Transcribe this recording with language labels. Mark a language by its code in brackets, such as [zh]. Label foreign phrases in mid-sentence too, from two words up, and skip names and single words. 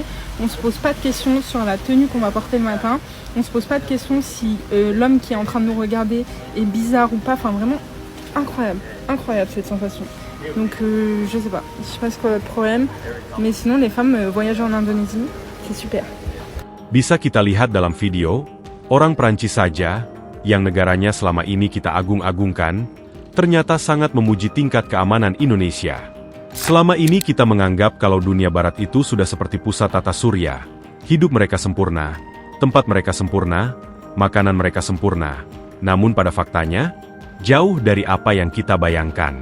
[fr] On se pose pas de questions sur la tenue qu'on va porter le matin. On se pose pas de questions si l'homme qui est en train de nous regarder est bizarre ou pas. Enfin vraiment, incroyable cette sensation. Donc je sais pas c'est quoi le problème. Mais sinon les femmes voyager en Indonésie, c'est super. [id] Bisa kita lihat dalam video, orang Prancis saja, yang negaranya selama ini kita agung-agungkan, ternyata sangat memuji tingkat keamanan Indonesia. Selama ini kita menganggap kalau dunia barat itu sudah seperti pusat tata surya, hidup mereka sempurna, Tempat mereka sempurna, makanan mereka sempurna, namun pada faktanya, jauh dari apa yang kita bayangkan.